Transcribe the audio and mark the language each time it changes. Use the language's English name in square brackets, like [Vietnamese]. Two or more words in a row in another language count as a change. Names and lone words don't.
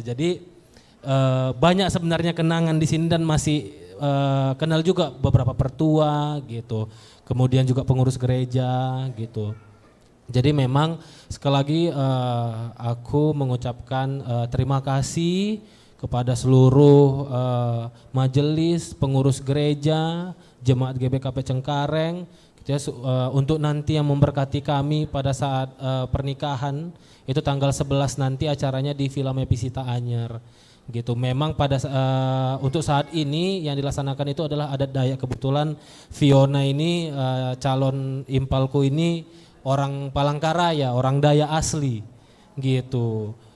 [Indonesian] Jadi banyak sebenarnya kenangan di sini dan masih kenal juga beberapa pertua gitu. Kemudian juga pengurus gereja gitu. Jadi memang sekali lagi aku mengucapkan terima kasih kepada seluruh majelis, pengurus gereja, jemaat GBKP Cengkareng gitu ya, untuk nanti yang memberkati kami pada saat pernikahan itu tanggal 11 nanti acaranya di Villa Mepisita Anyer gitu. Memang pada untuk saat ini yang dilaksanakan itu adalah adat Dayak. Kebetulan Fiona ini calon impalku ini orang Palangkaraya, orang Dayak asli gitu.